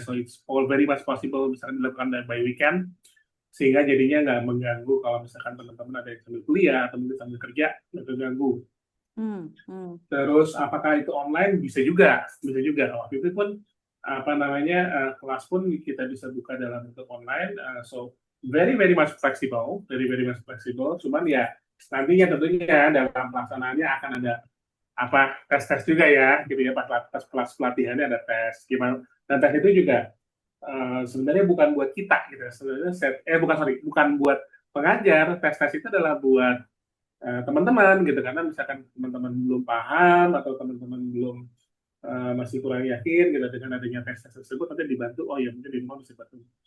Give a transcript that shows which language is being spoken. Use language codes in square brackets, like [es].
[en] So it's all very much possible [id] misalkan dilakukan [en] by weekend, [id] sehingga jadinya nggak mengganggu kalau misalkan teman-teman ada yang sambil kuliah atau mungkin sambil kerja, nggak terganggu. Terus apakah itu online? Bisa juga, bisa juga. Waktu itu pun apa namanya kelas pun kita bisa buka dalam bentuk online. [en] So very very much flexible, very very much flexible. [id] Cuman ya nantinya tentunya dalam pelaksanaannya akan ada apa tes-tes juga ya, gitu ya. Pas kelas pelatihannya ada tes gimana. Dan tes itu juga sebenarnya bukan buat kita gitu. Sebenarnya bukan buat pengajar. Tes-tes itu adalah buat teman-teman gitu, karena misalkan teman-teman belum paham atau teman-teman belum masih kurang yakin gitu dengan adanya tes tersebut, nanti dibantu, oh ya mungkin di rumah bisa bantu.